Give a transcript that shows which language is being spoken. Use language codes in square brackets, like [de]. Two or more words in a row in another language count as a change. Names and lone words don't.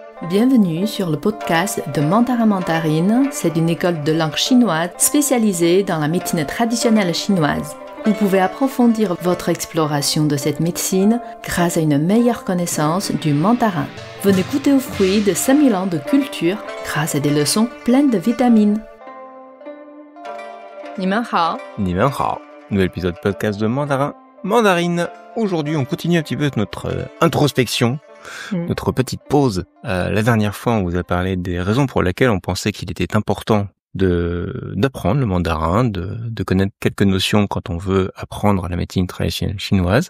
[fr] Bienvenue sur le podcast de Mandarin Mandarine. C'est une école de langue chinoise spécialisée dans la médecine traditionnelle chinoise. Vous pouvez approfondir votre exploration de cette médecine grâce à une meilleure connaissance du mandarin. Venez goûter aux fruits de 5000 ans de culture grâce à des leçons pleines de vitamines. [zh] 你们好. 你们好. [fr] Nouvel épisode podcast de Mandarin Mandarine. Aujourd'hui, on continue un petit peu notre introspection, notre petite pause. La dernière fois, on vous a parlé des raisons pour lesquelles on pensait qu'il était important d'apprendre le mandarin, de connaître quelques notions quand on veut apprendre la médecine traditionnelle chinoise.